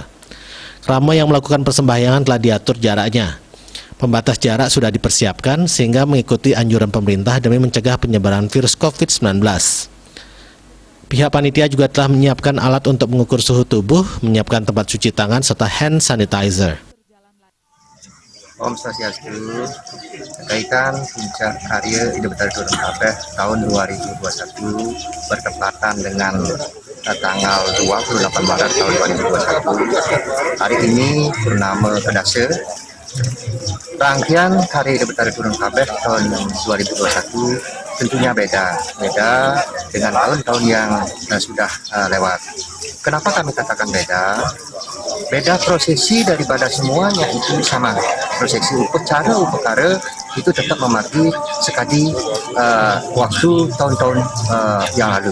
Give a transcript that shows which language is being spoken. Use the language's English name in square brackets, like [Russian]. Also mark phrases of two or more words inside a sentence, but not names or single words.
[Indonesian] Krama yang melakukan persembahyangan telah diatur jaraknya. Pembatas jarak sudah dipersiapkan sehingga mengikuti anjuran pemerintah demi mencegah penyebaran virus COVID-19. Pihak panitia juga telah menyiapkan alat untuk mengukur suhu tubuh, menyiapkan tempat cuci tangan serta [English] hand sanitizer. [Balinese] Om Swastiastu, [Indonesian] berkaitan puncak karya Ide Batara turun kabeh tahun 2021 bertepatan dengan tanggal 28 Maret tahun 2021. Hari ini purnama kedasa. Rangkaian karya Ide Batara turun kabeh tahun 2021 tentunya beda dengan tahun-tahun yang sudah lewat. Kenapa kami katakan beda? Beda prosesi daripada semuanya itu sama. Prosesi upacara itu tetap memakai sekali waktu tahun-tahun yang lalu.